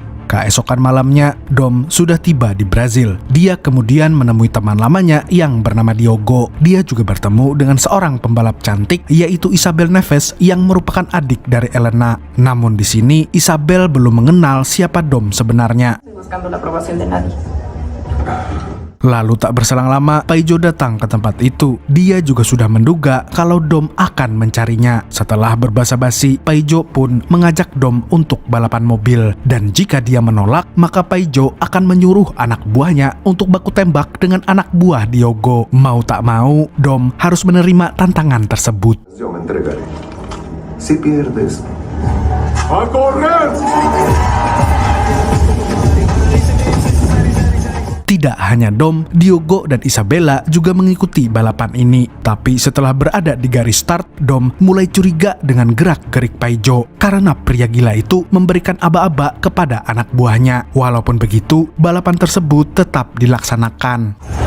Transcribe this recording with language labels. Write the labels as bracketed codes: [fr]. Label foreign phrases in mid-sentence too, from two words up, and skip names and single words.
[id] Keesokan malamnya, Dom sudah tiba di Brazil. Dia kemudian menemui teman lamanya yang bernama Diogo. Dia juga bertemu dengan seorang pembalap cantik, yaitu Isabel Neves yang merupakan adik dari Elena. Namun di sini, Isabel belum mengenal siapa Dom sebenarnya. [es] Buscando la aprobación de nadie. [id] Lalu tak berselang lama, Paijo datang ke tempat itu. Dia juga sudah menduga kalau Dom akan mencarinya. Setelah berbasa-basi, Paijo pun mengajak Dom untuk balapan mobil. Dan jika dia menolak, maka Paijo akan menyuruh anak buahnya untuk baku tembak dengan anak buah Diogo. Mau tak mau, Dom harus menerima tantangan tersebut. [es] Yo me entregaré. Si pierdes, ¡a correr! [id] Tidak hanya Dom, Diogo dan Isabella juga mengikuti balapan ini. Tapi setelah berada di garis start, Dom mulai curiga dengan gerak-gerik Paijo karena pria gila itu memberikan aba-aba kepada anak buahnya. Walaupun begitu, balapan tersebut tetap dilaksanakan.